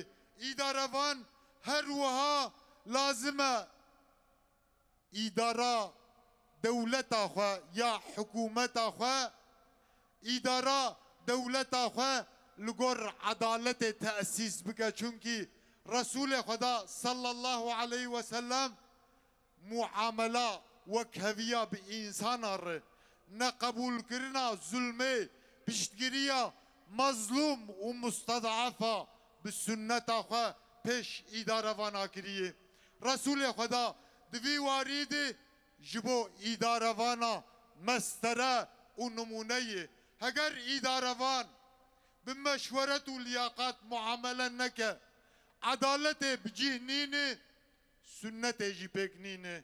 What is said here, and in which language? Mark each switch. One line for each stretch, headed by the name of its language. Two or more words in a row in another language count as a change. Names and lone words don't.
Kurdish: İdarevan her wiha lazim e îdara dewleta xwe ya hikûmeta xwe îdara dewleta xwe li gor edaletê teesîs bike. Çünkü Resulê Xweda
Arabic: صلى الله عليه وسلم
Kurdish: muamela wek heviya bi insana re ne qebûlkirina zulmê piştgiriya mazlum û musted'afa bi sünneta xwe pêş îdarevana kiriye. Resulê Xweda di vî warî de ji bo îdarevana mestere û numûneyê heger îdarevan bi meşweret û liyaqat muamele neke edaletê bicih nîne sünnetê jî pêk nîne.